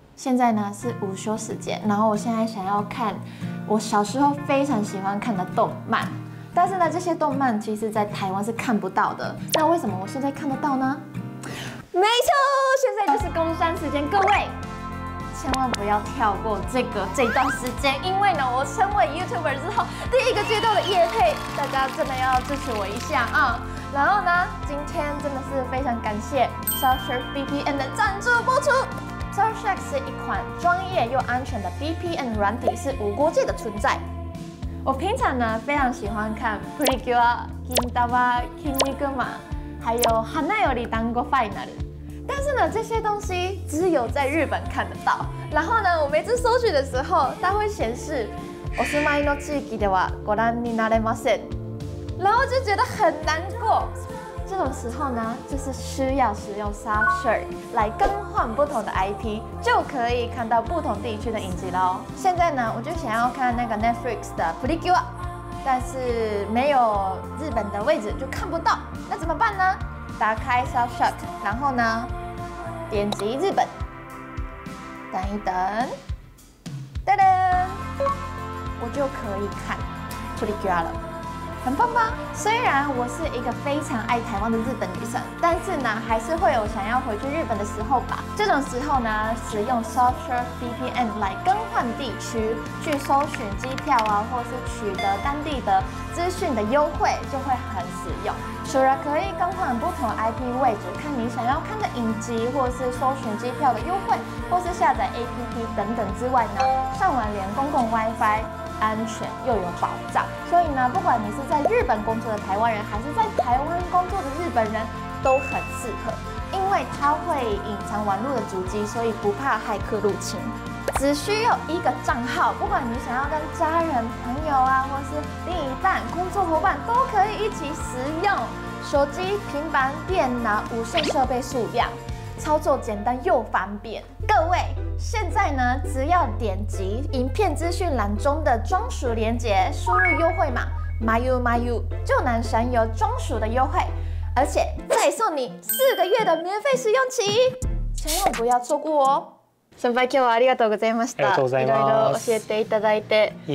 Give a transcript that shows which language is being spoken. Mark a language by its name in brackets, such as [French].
[Chinese] 现在呢是午休时间，然后我现在想要看我小时候非常喜欢看的动漫，但是呢这些动漫其实在台湾是看不到的。那为什么我现在看得到呢？没错，现在就是工商时间，各位千万不要跳过这段时间，因为呢，我成为 YouTuber 之后，第一个接到的业配，大家真的要支持我一下啊！然后呢，今天真的是非常感谢 Surfshark VPN 的赞助播出。 Surfshark 是一款专业又安全的 VPN 软体，是无国界的存在。我平常呢非常喜欢看 Precure、Kintama、Kinnikuman， 还有 Hanayori Dango Final。但是呢，这些东西只有在日本看得到。然后呢，我每次搜寻的时候，它会显示 [Japanese] お住まいの地域ではご覧になれません， [Chinese] 然后就觉得很难过。这种时候呢，就是需要使用 Surfshark 来更换不同的 IP， 就可以看到不同地区的影集喽。现在呢，我就想要看那个 Netflix 的 Precure， 但是没有日本的位置就看不到，那怎么办呢？打开 Surfshark， 然后呢，点击日本，等一等，噔噔，我就可以看 Precure 了。很棒吧？虽然我是一个非常爱台湾的日本女生，但是呢，还是会有想要回去日本的时候吧。这种时候呢，使用 Surfshark VPN 来更换地区，去搜寻机票啊，或是取得当地的资讯的优惠，就会很实用。除了可以更换不同 IP 位置，看你想要看的影集，或是搜寻机票的优惠，或是下载 APP 等等之外呢，上网连公共 WiFi。安全又有保障，所以呢，不管你是在日本工作的台湾人，还是在台湾工作的日本人，都很适合，因为它会隐藏网络的足迹，所以不怕骇客入侵。只需要一个账号，不管你想要跟家人、朋友啊，或是另一半、工作伙伴，都可以一起使用。手机、平板、电脑无线设备数量，操作简单又方便。各位。现在呢，只要点击影片资讯栏中的专属链接，输入优惠码 mayu 就能享有专属的优惠，而且再送你4个月的免费试用期，千万不要错过哦！ [Japanese] 先輩今日はありがとうございました。ありがとうございます。いろいろ教えていただいて。